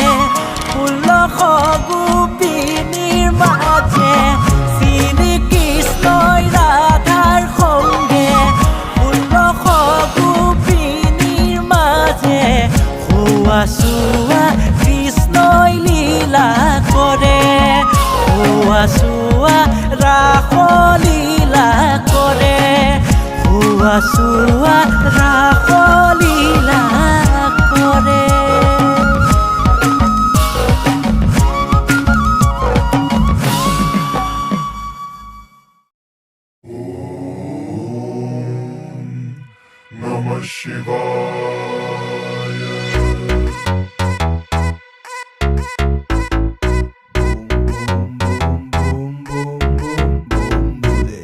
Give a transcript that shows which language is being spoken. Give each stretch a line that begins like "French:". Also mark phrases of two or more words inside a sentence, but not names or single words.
Assamese: 16 গোপিনীৰ মাজে শ্ৰীকৃষ্ণই ৰাধাৰ সংগে 16 গোপিনীৰ মাজে হোৱা চোৱা কৃষ্ণই লীলা কৰে হোৱা চোৱা ৰাস লীলা কৰে হোৱা চোৱা ৰাস লীলা কৰে
Sanskrit: नमः शिवाय. Boom, boom, boom, boom, boom, boom,